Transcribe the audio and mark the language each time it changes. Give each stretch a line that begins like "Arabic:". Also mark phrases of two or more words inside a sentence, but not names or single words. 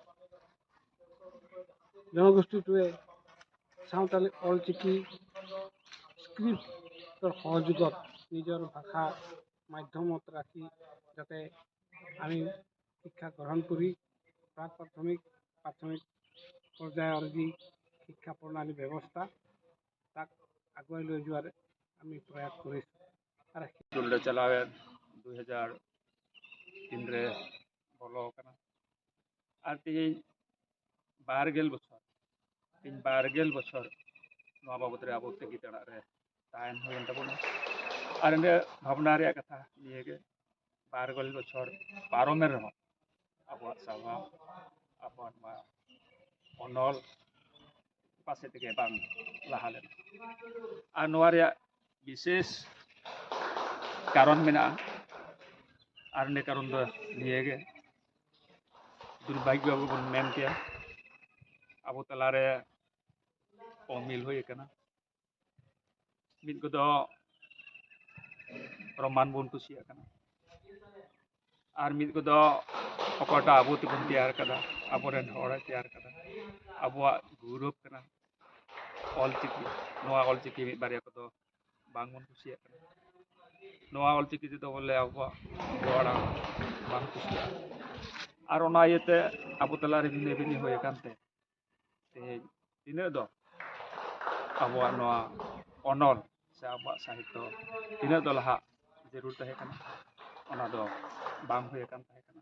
Assamese: জনগোষ্ঠীটোৱে সাঁওতালী অলচিকি স্ক্ৰিপ্টৰ সহযোগত নিজৰ ভাষা মাধ্যমত ৰাখি যাতে আমি শিক্ষা গ্ৰহণ কৰি প্ৰাথমিক পৰ্যায়ৰ যি শিক্ষা প্ৰণালী ব্যৱস্থা তাক আগুৱাই লৈ যোৱাৰ আমি প্ৰয়াস কৰিছোঁ।
Santali: ᱫᱩᱞ ᱪᱟᱞᱟᱣᱮᱱ 2003 ᱨᱮ ᱵᱚᱞᱚ ᱟᱠᱟᱱᱟ ᱟᱨ ᱛᱮᱦᱮᱧ 20 ᱵᱚᱪᱷᱚᱨ ᱛᱮᱦᱮᱧ 20 ᱵᱚᱪᱷᱚᱨ ᱱᱚᱣᱟ ᱵᱟᱵᱚᱫ ᱨᱮ ᱟᱵᱚ ᱛᱮᱜᱮ ᱛᱟᱲᱟᱜ ᱨᱮ ᱛᱟᱦᱮᱱ ᱦᱩᱭᱮᱱ ᱛᱟᱵᱚᱱᱟ ᱟᱨ ᱚᱸᱰᱮ ᱵᱷᱟᱵᱽᱱᱟ ᱨᱮᱭᱟᱜ ᱠᱟᱛᱷᱟ ᱱᱤᱭᱟᱹᱜᱮ 20 ᱵᱚᱪᱷᱚᱨ ᱯᱟᱨᱚᱢᱮᱱ ᱨᱮᱦᱚᱸ ᱟᱵᱚᱣᱟᱜ ᱥᱟᱶᱦᱟ ᱟᱵᱚᱣᱟᱜ ᱱᱚᱣᱟ ᱚᱱᱚᱞ ᱯᱟᱥᱮ ᱛᱮᱜᱮ ᱵᱟᱝ ᱞᱟᱦᱟ ᱞᱮᱱᱟ ᱟᱨ ᱱᱚᱣᱟ ᱨᱮᱭᱟᱜ বিশেষ কারণ মেনাᱜᱼᱟ ᱟᱨ ᱤᱱᱟᱹ ᱠᱟᱨᱚᱱ ᱫᱚ ᱱᱤᱭᱟᱹᱜᱮ ᱫᱩᱨᱵᱷᱟᱜᱽᱜᱚ ᱵᱚᱱ ᱢᱮᱱ ᱠᱮᱭᱟ ᱟᱵᱚ ᱛᱟᱞᱟᱨᱮ অমিল হয়ে আকানা ᱢᱤᱫ ᱠᱚᱫᱚ ᱯᱨᱚᱢᱟᱱ ᱵᱚᱱ ᱠᱩᱥᱤᱭᱟᱜ ᱠᱟᱱᱟ ᱟᱨ ᱢᱤᱫ ᱠᱚᱫᱚ ᱚᱠᱚᱭᱴᱟᱜ ᱟᱵᱚ ᱛᱮᱵᱚᱱ ᱛᱮᱭᱟᱨ ᱠᱟᱫᱟ ᱟᱵᱚᱨᱮᱱ ᱦᱚᱲᱮ ᱛᱮᱭᱟᱨ ᱠᱟᱫᱟ ᱟᱵᱚᱣᱟᱜ ᱜᱚᱨᱚᱵ ᱠᱟᱱᱟ ᱚᱞᱪᱤᱠᱤ ᱱᱚᱣᱟ ᱚᱞᱪᱤᱠᱤ ᱢᱤᱫ ᱵᱟᱨᱭᱟ ᱠᱚᱫᱚ ᱵᱟᱝ ᱵᱚᱱ ᱠᱩᱥᱤᱭᱟᱜ ᱠᱟᱱᱟ ᱱᱚᱣᱟ ᱚᱞᱪᱤᱠᱤ ᱛᱮᱫᱚ ᱵᱚᱞᱮ ᱟᱵᱚᱣᱟᱜ ᱜᱚ ᱟᱲᱟᱝ ᱵᱟᱝ ᱠᱩᱥᱤᱭᱟᱜᱼᱟ ᱟᱨ ᱚᱱᱟ ᱤᱭᱟᱹᱛᱮ ᱟᱵᱚ ᱛᱟᱞᱟᱨᱮ ᱵᱷᱤᱱᱟᱹ ᱵᱷᱤᱱᱤ ᱦᱩᱭ ᱟᱠᱟᱱᱛᱮ ᱛᱮᱦᱮᱧ ᱛᱤᱱᱟᱹᱜ ᱫᱚ ᱟᱵᱚᱣᱟᱜ ᱱᱚᱣᱟ ᱚᱱᱚᱞ ᱥᱮ ᱟᱵᱚᱣᱟᱜ ᱥᱟᱦᱤᱛᱛᱚ ᱛᱤᱱᱟᱹᱜ ᱫᱚ ᱞᱟᱦᱟ ᱡᱟᱹᱨᱩᱲ ᱛᱟᱦᱮᱸ ᱠᱟᱱᱟ ᱚᱱᱟ ᱫᱚ ᱵᱟᱝ ᱦᱩᱭ ᱟᱠᱟᱱ ᱛᱟᱦᱮᱸ ᱠᱟᱱᱟ